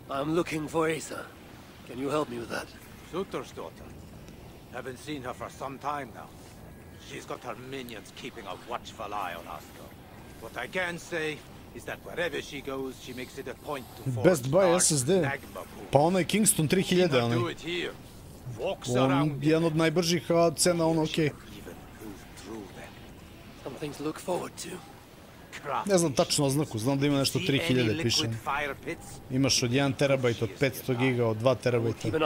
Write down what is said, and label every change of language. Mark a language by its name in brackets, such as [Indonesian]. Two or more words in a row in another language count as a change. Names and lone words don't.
[English] I'm looking for Asa. Can you help me with that? Sutor's daughter. Haven't seen her for some time now. She's got her minions keeping a watchful eye on us, though. What I can say is that wherever she goes, she makes it a point to forge [Serbian] Best Buy SSD. Pa onaj Kingston 3000, onaj. On jedan od najbržih, a cena ono okej. Ne znam tačno oznaku, znam da ima nešto 3000 piše. Imaš od 1 terabajt, od 500 giga, od 2 terabajta.